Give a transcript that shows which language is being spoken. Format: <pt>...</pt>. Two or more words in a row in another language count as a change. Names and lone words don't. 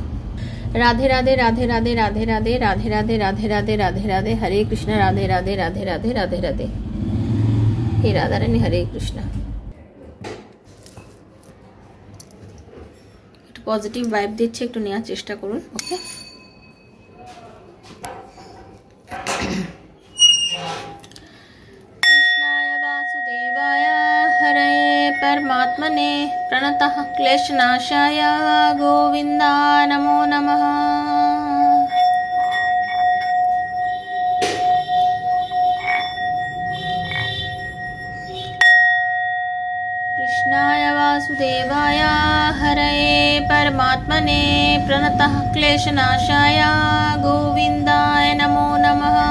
<bn>রাধে রাধে রাধে রাধে রাধে রাধে রাধে রাধে রাধে রাধে রাধে রাধে হরে কৃষ্ণ রাধে রাধে রাধে রাধে রাধে রাধে। হে রাধারানী, হরে কৃষ্ণ। একটু</bn> <en>positive vibe</en> <bn>দিচ্ছে, একটু নেওয়ার চেষ্টা করুন। ওকে,</bn> <sa>परमात्मने प्रणतः क्लेशनाशाय गोविंदा नमो नमः। कृष्णाय वासुदेवाय हरये परमात्मने प्रणतः क्लेशनाशाय गोविंदाय नमो नमः।</sa>